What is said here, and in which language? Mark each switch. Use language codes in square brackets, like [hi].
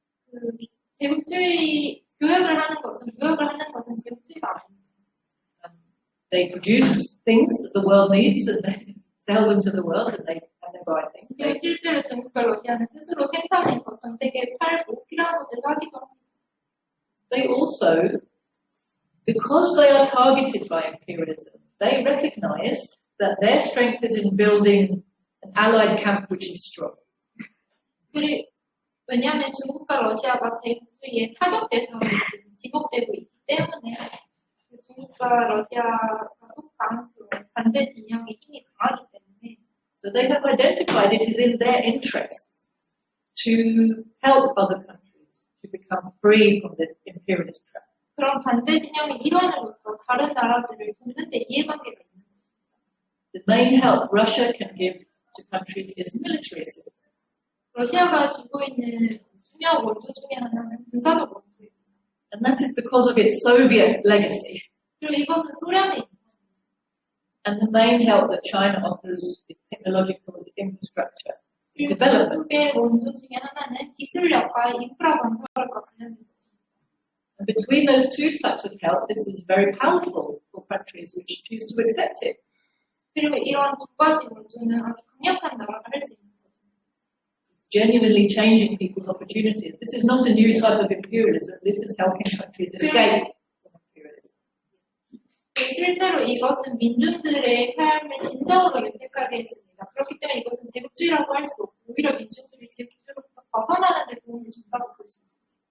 [ko] 그 제국주의 교역을 하는 것은 무역을 하는 것은 제국주의가 아닙니다. [en] They produce things that the world needs and they sell them to the world and they buy things. [ko] 그리고 실제로 중국과 러시아는 스스로 생산해서 전 세계에 팔고 필요한 것을 사기도 합니다. [en] They also, because they are targeted by imperialism, they recognize that their strength is in building an allied camp which is strong. [ko] 왜냐하면 중국과 러시아가 제국주의의 타격 대상으로 지금 지목되고 있기 때문에 중국과 러시아가 속한 그런 반대 진영의 힘이 강하기 때문에 [en] So they have identified it is in their interests to help other countries to become free from the imperialist trap. [ko] 그런 반대 진영의 일환으로서 다른 나라들을 돕는 데 이해관계가 있는 것입니다. [en] The main help Russia can give to countries is military assistance. [ko] 러시아가 주고 있는 중요한 원조 중에 하나는 군사적 원조입니다. [en] And that is because of its Soviet legacy. [ko] 그리고 이것은 소련의 입장입니다. [en] And the main help that China offers is technological, its infrastructure, its [ko] 그리고 [en] development. [ko] 중국의 원조 중에 하나는 기술력과 인프라 건설과 관련된 것입니다. [en] And between those two types of help, this is very powerful for countries which choose to accept it. [ko] 그리고 이런 두 가지 원조는 아주 강력한 나라가 할 수 있는 것입니다. [en] It's genuinely changing people's opportunities. This is not a new type of imperialism. This is helping countries escape from imperialism. [ko] 실제로 이것은 민중들의 삶을 진정으로 윤택하게 해줍니다. 그렇기 때문에 이것은 제국주의라고 할 수 없고 오히려 민중들이 제국주의로부터 벗어나는 데 도움을 준다고 볼 수 있습니다.